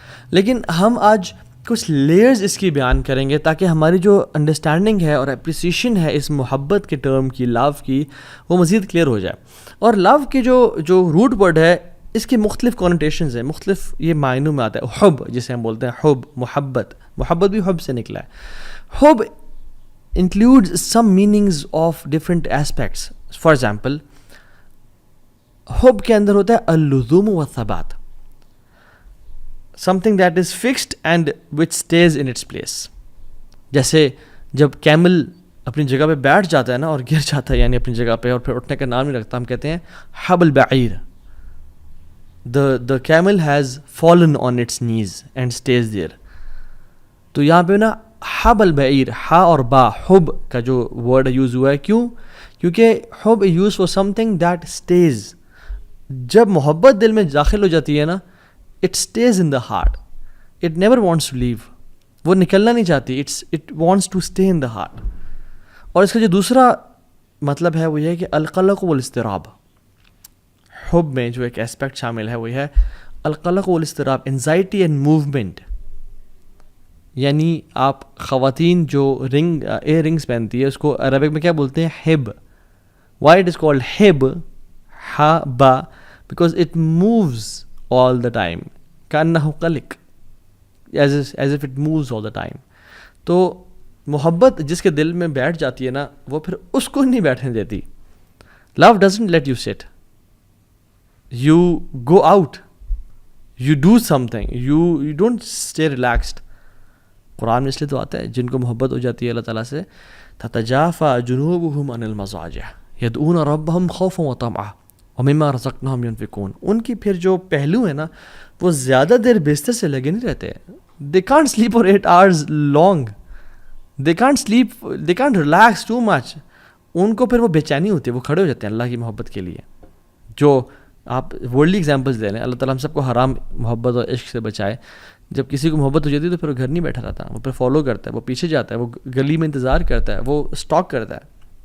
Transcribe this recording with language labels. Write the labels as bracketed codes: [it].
[ur] لیکن ہم آج کچھ لیئرز اس کی بیان کریں گے تاکہ ہماری جو انڈرسٹینڈنگ ہے اور اپریسیشن ہے اس محبت کے ٹرم کی, لو کی, وہ مزید کلیئر ہو جائے. اور لو کے جو روٹ ورڈ ہے, اس کے مختلف کونوٹیشنز ہیں, مختلف یہ معنوں میں آتا ہے. حب جسے ہم بولتے ہیں, حب, محبت بھی حب سے نکلا ہے. [en] حب includes some meanings of different aspects. For example, [ur] حب کے اندر ہوتا ہے [ar] اللزوم والثبات, [en] something that is fixed and which stays in its place. [ur] جیسے جب کیمل اپنی جگہ پہ بیٹھ جاتا ہے نا اور گر جاتا ہے, یعنی اپنی جگہ پہ, اور پھر اٹھنے کا نام نہیں رکھتا, ہم کہتے ہیں [ar] حب البعیر. [en] the camel has fallen on its knees and stays there. [ur] تو یہاں پہ نا حب البعیر, ہا اور با, حب کا جو ورڈ یوز ہوا ہے, کیوں؟ کیونکہ حب use for [en] something that stays. [ur] جب محبت دل میں داخل ہو جاتی ہے نا, [en] it stays in the heart, it never wants to leave. [ur] وہ نکلنا نہیں چاہتی, [en] It wants to stay in the heart. [ur] اور اس کا جو دوسرا مطلب ہے وہ یہ ہے کہ [ar] القلق والاضطراب, [ur] حب میں جو ایک اسپیکٹ شامل ہے وہ ہے القلق والاضطراب, [en] Anxiety and movement. [ur] یعنی آپ خواتین جو ایئر رنگس پہنتی ہے اس کو عربک میں کیا بولتے ہیں؟ Hub. [en] why it is called hub, ہا با, because it moves all the time, [ar] کانہ قلق, [en] As if it moves all the time. [ur] تو محبت جس کے دل میں بیٹھ جاتی ہے نا, وہ پھر اس کو نہیں بیٹھنے دیتی. [en] Love doesn't let you sit, you go out, you do something, you don't stay relaxed. [ur] قرآن میں اس لیے تو آتا ہے جن کو محبت ہو جاتی ہے اللہ تعالیٰ سے, [ar] تتجافى جنوبهم عن المضاجع يدعون ربهم خوفا وطمعا ومما رزقناهم ينفقون. [ur] ان کی پھر جو پہلو ہے نا وہ زیادہ دیر بستر سے لگے نہیں رہتے. [en] they can't sleep for 8 hours long, they can't sleep, they can't relax too much. [ur] ان کو پھر وہ بے چینی ہوتی ہے, وہ کھڑے ہو جاتے ہیں اللہ کی محبت کے لیے. جو آپ ورلڈلی ایگزامپلس لے لیں, اللہ تعالیٰ ہم سب کو حرام محبت اور عشق سے بچائے. جب کسی کو محبت ہو جاتی ہے تو پھر وہ گھر نہیں بیٹھا رہتا, وہ پھر فالو کرتا ہے, وہ پیچھے جاتا ہے, وہ گلی میں انتظار کرتا ہے, وہ اسٹاک کرتا ہے.